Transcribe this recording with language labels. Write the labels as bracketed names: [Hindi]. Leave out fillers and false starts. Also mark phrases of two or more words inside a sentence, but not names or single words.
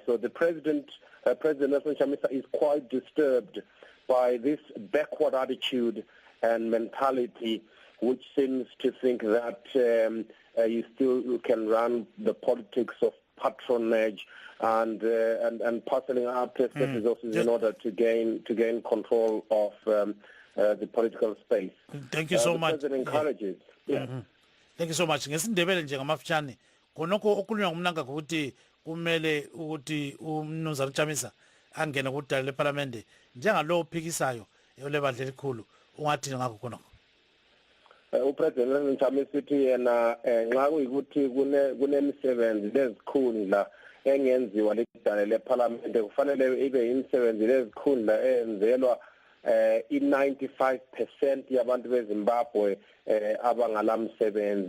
[English] So the President Nelson Chamisa is quite disturbed by this backward attitude and mentality, which seems to think that you still can run the politics of patronage and parceling out resources in order to gain control of the political space. Thank you so the much. President encourages. Yeah. Thank you so much. [North Ndebele] Ngesindebele nje ngamafutshane khonokho okukhulunywa ngumnangagwa ukuthi kumele ukuthi umnumzana Chamisa angene kudala leParliament njengalo ophikisayo lebandla elikhulu ungathi ngakho khonokho. uPresident Chamisa uthi yena nxa kuyikuthi kunemisebenzi lezikhundla engenziwa lidala leParliament kufanele ibe imisebenzi lezikhundla eyenzelwa i-95% yabantu beZimbabwe abangalamsebenzi.